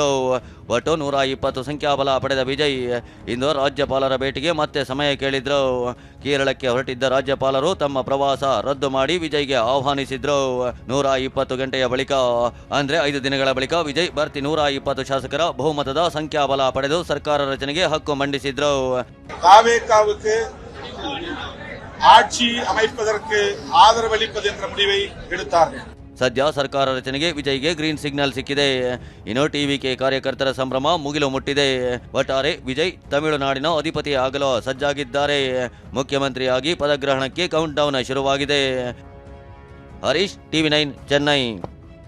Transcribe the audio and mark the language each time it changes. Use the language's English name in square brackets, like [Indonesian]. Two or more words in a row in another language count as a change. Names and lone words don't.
[Kannada] ಒಟ್ಟು 120 ಸಂಖ್ಯಾಬಲ ಪಡೆದ ವಿಜಯ್ ಇಂದು ರಾಜ್ಯಪಾಲರ ಭೇಟಿಗೆ ಮತ್ತೆ ಸಮಯ ಕೇಳಿದ್ರು. ಕೇರಳಕ್ಕೆ ಹೊರಟಿದ್ದ ರಾಜ್ಯಪಾಲರು ತಮ್ಮ ಪ್ರವಾಸ ರದ್ದು ಮಾಡಿ ವಿಜಯ್ಗೆ ಆಹ್ವಾನಿಸಿದ್ರು. 120 ಗಂಟೆಯ ಬಳಿಕ ಅಂದ್ರೆ 5 ದಿನಗಳ ಬಳಿಕ ವಿಜಯ್ ಭರ್ತಿ 120 ಶಾಸಕರ ಬಹುಮತದ ಸಂಖ್ಯಾಬಲ ಪಡೆದು ಸರ್ಕಾರ ರಚನೆಗೆ ಹಕ್ಕು ಮಂಡಿಸಿದ್ರು. [Tamil] ஆட்சி அமைப்பதற்கு ஆதரவளிப்பது என்ற முடிவை எடுத்தார்கள். [Kannada] ಸದ್ಯ ಸರ್ಕಾರ ರಚನೆಗೆ ವಿಜಯ್ಗೆ ಗ್ರೀನ್ ಸಿಗ್ನಲ್ ಸಿಕ್ಕಿದೆ. ಇನ್ನು ಟಿವಿಕೆ ಕಾರ್ಯಕರ್ತರ ಸಂಭ್ರಮ ಮುಗಿಲು ಮುಟ್ಟಿದೆ. ಒಟ್ಟಾರೆ ವಿಜಯ್ ತಮಿಳುನಾಡಿನ ಅಧಿಪತಿ ಆಗಲು ಸಜ್ಜಾಗಿದ್ದಾರೆ. ಮುಖ್ಯಮಂತ್ರಿಯಾಗಿ ಪದಗ್ರಹಣಕ್ಕೆ ಕೌಂಟ್ ಡೌನ್ ಶುರುವಾಗಿದೆ. ಹರೀಶ್, ಟಿವಿ9 ಚೆನ್ನೈ.